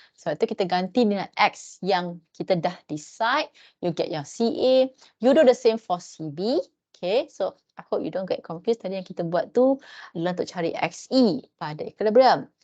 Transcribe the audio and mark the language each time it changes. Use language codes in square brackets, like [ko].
[ms] So itu kita ganti dengan X yang kita dah decide, [en] you get your CA. You do the same for CB. Okay, so I hope you don't get confused. [ms] Tadi yang kita buat tu adalah untuk cari XE pada equilibrium.